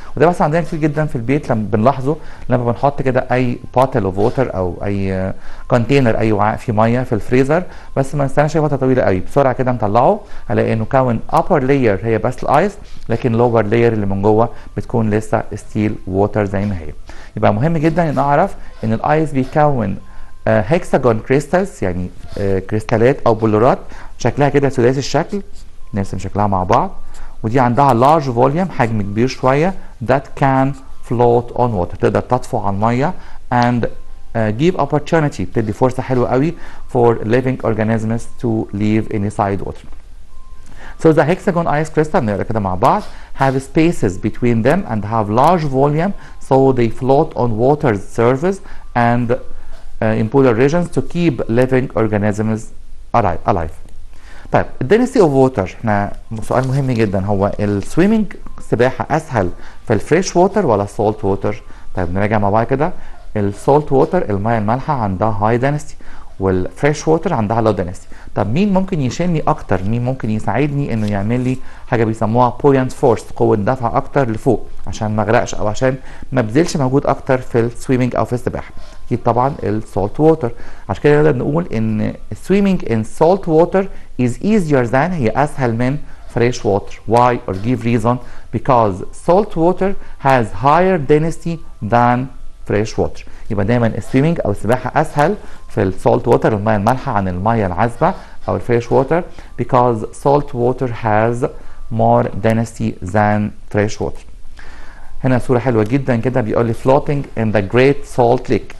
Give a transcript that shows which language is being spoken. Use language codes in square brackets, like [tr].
[ar] وده بس عندنا كتير جدا في البيت لما بنلاحظه، لما بنحط كده اي بوتل اوف ووتر او اي كونتينر، اي وعاء فيه ميه في الفريزر، بس ما نستناش فتره طويله قوي، بسرعه كده نطلعه هلاقي انه كون [en] upper layer [ar] هي بس الايس، لكن [en] lower layer [ar] اللي من جوه بتكون لسه ستيل ووتر زي ما هي. يبقى مهم جدا ان اعرف ان الايس بيكون هيكساجون كريستالز، يعني كريستالات او بلورات شكلها كده سداسي الشكل. نرسم شكلها مع بعض. ودي عندها [en] large volume، [ar] حجم كبير شويه، [en] that can float on water، [ar] تقدر تطفو على الميه [en] and give opportunity، [ar] بتدي فرصه حلوه قوي [en] for living organisms to live inside water. So the hexagon ice crystal [ar] نقرا كده مع بعض [en] have spaces between them and have large volume so they float on water's surface and in polar regions to keep living organisms alive. [ar] طيب الدنسيتي اوف ووتر، احنا سؤال مهم جدا، هو السويمنج سباحه اسهل في الفريش ووتر ولا السولت ووتر؟ طيب نراجع مع بعض كده. السولت ووتر الميه المالحه عندها هاي دنسيتي، والفريش ووتر عندها لو دنسيتي. طب مين ممكن يشيلني اكتر؟ مين ممكن يساعدني انه يعمل لي حاجه بيسموها بوينت فورس، قوه دفع اكتر لفوق عشان ما اغرقش او عشان ما ابذلش مجهود اكتر في السويمنج او في السباحه؟ اكيد طبعا السولت ووتر. عشان كده نقدر نقول ان السويمنج ان سولت ووتر [en] is easier than، [ar] هي اسهل من fresh water. [en] Why or give reason? Because salt water has higher density than fresh water. [ar] يبقى دايما السويمنج او السباحه اسهل في السولت ووتر الميه المالحه عن الميه العذبه او الفريش ووتر [en] because salt water has more density than fresh water. [ar] هنا صورة حلوة جدا كده بيقول لي [en] floating in the Great Salt Lake.